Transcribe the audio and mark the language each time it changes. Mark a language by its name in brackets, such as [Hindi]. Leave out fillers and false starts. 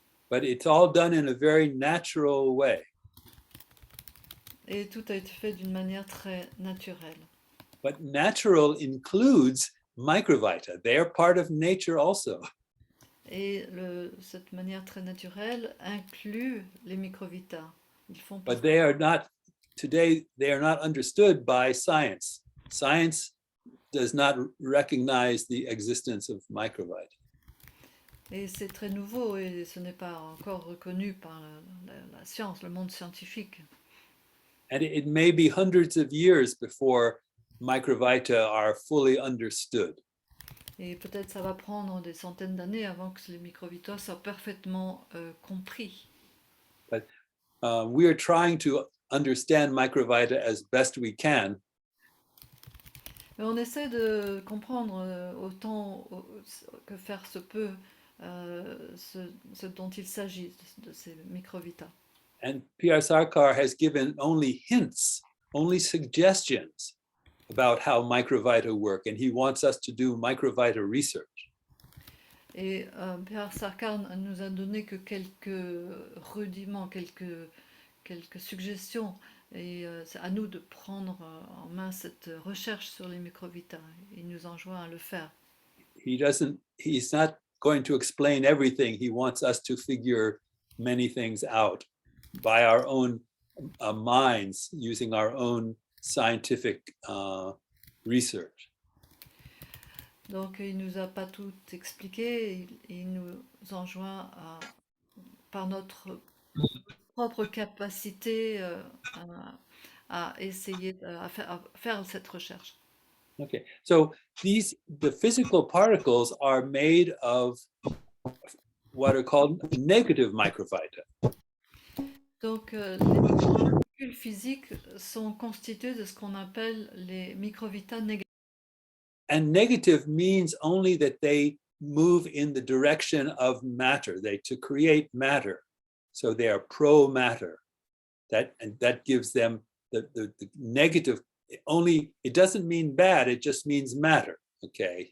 [English] But it's all done in a very natural way. [French] Et tout a été fait d'une manière très naturelle. [English] But natural includes Microvita. They are part of nature also. [French] Et cette manière très naturelle inclut les microvitas. Ils font [English] But [French] partie. [English] they are not, today, they are not understood by science. Science does not recognize the existence of Microvita. [French] Et c'est très nouveau et ce n'est pas encore reconnu par la science, le monde scientifique. [English] And it may be hundreds of years before Microvita are fully understood. [French] Et peut-être ça va prendre des centaines d'années avant que les microvitas soient parfaitement compris. [English] But we are trying to understand Microvita as best we can. [French] Mais on essaie de comprendre autant que faire se peut ce dont il s'agit de ces microvitas. [English] And P.R. Sarkar has given only hints, only suggestions about how Microvita work, and he wants us to do Microvita research. [French] Et P.R. Sarkar nous a donné que quelques rudiments, quelques suggestions, et c'est à nous de prendre en main cette recherche sur les microvitas. Il nous enjoint à le faire. [English] He's not going to explain everything. He wants us to figure many things out by our own minds, using our own scientific research. [French] Donc il nous a pas tout expliqué, il nous enjoint par notre propre capacité à essayer à faire cette recherche. [English] Okay, so the physical particles are made of what are called negative microvita. [French] Donc les particules physiques sont constituées de ce qu'on appelle les microvitas négatives. [English] And negative means only that they move in the direction of matter, to create matter. So they are pro-matter. That gives them the negative, only, it doesn't mean bad, it just means matter, okay?